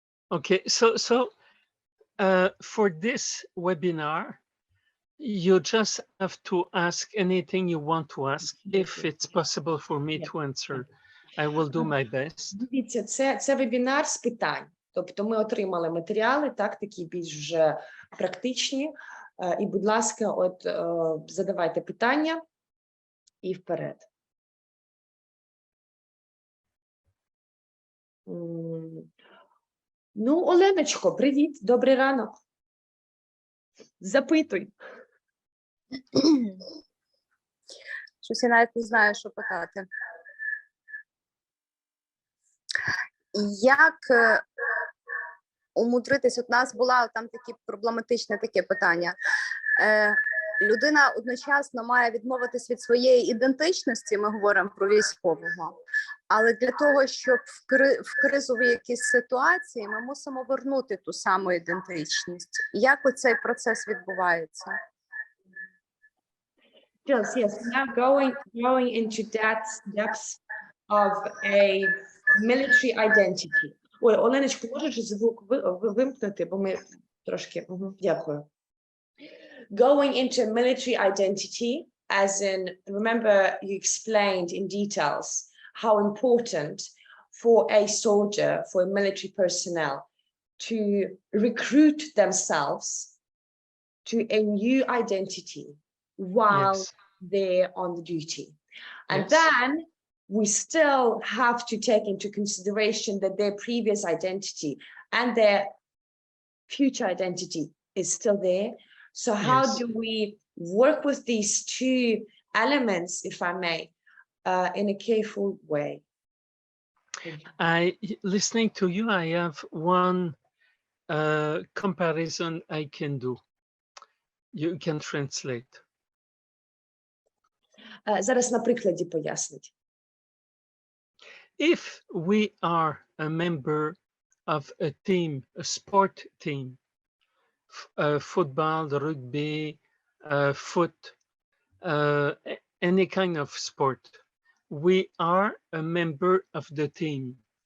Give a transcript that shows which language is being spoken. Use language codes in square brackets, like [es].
[en] Okay, so for this webinar, you just have to ask anything you want to ask, if it's possible for me to answer. I will do my best. [uk] Дивіться, це вебінар з питань. Тобто ми отримали матеріали, так, такі більш вже практичні. І, будь ласка, от задавайте питання і вперед. Ну, Оленочко, привіт, добрий ранок. Запитуй. Щось я навіть не знаю, що питати. Як умудритись, от у нас була там такі проблематичне таке питання. Людина одночасно має відмовитись від своєї ідентичності, ми говоримо про військового, але для того, щоб в кризовій якійсь ситуації ми мусимо вернути ту саму ідентичність. Як оцей процес відбувається? [en] Yes, now going into depths of a military identity. [uk] Ой, Оленочко, можеш звук вимкнути, бо ми трошки, дякую. [en] Going into a military identity, as in, remember you explained in details how important for a soldier, for a military personnel, to recruit themselves to a new identity while they're on the duty. And Yes. then we still have to take into consideration that their previous identity and their future identity is still there. So how Yes. do we work with these two elements, if I may, in a careful way? Listening to you, I have one comparison I can do. You can translate. [uk] Зараз на прикладі пояснить. [en] If we are a member of a team, a sport team, football, rugby, foot, any kind of sport, we are a member of the team.